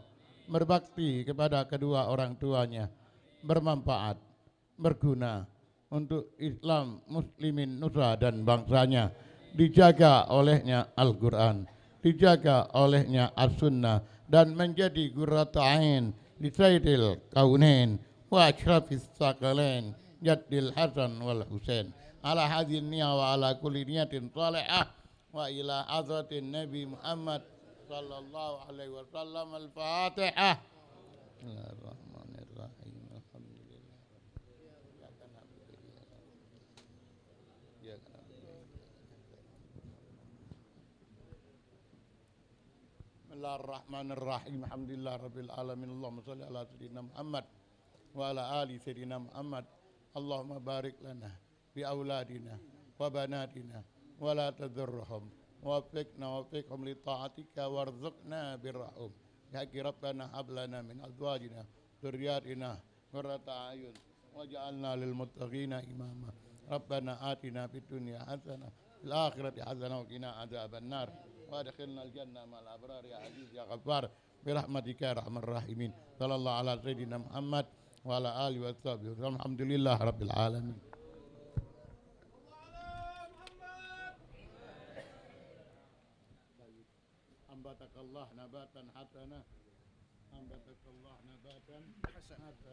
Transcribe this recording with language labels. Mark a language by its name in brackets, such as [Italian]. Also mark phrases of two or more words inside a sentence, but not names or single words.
[Indonesian] berbakti kepada kedua orang tuanya, bermanfaat, berguna untuk Islam, muslimin, nusa dan bangsanya, dijaga olehnya Al-Quran, dijaga olehnya As-Sunnah, dan menjadi [Arabic] قرة عين لسيد الكونين وأشرف الثقلين جد الحسن والحسين على هذه النية وعلى كل نية صالحة وإلى حضرة النبي محمد صلى الله عليه وسلم. Al-Fatihah. بسم الله الرحمن الرحيم. بسم الله الرحمن الرحيم. الحمد لله رب العالمين. اللهم صل على سيدنا محمد وعلى آل سيدنا محمد. اللهم بارك لنا بأولادنا وبناتنا ولا تضرهم ووفقهم لطاعتك وارزقنا برهم. يا ربنا هب لنا من أزواجنا ذرياتنا قرة أعين واجعلنا للمتقين إماما. ربنا آتنا في الدنيا حسنة في الآخرة حسنة وقنا عذاب النار. وادخلنا الجنة مع الأبرار يا عزيز يا غفار برحمتك يا أرحم الراحمين. صلى الله على سيدنا محمد وعلى آله وصحبه وسلم. الحمد لله رب العالمين. أنبتك الله نباتا حسنا، أنبتك الله نباتا حسنا.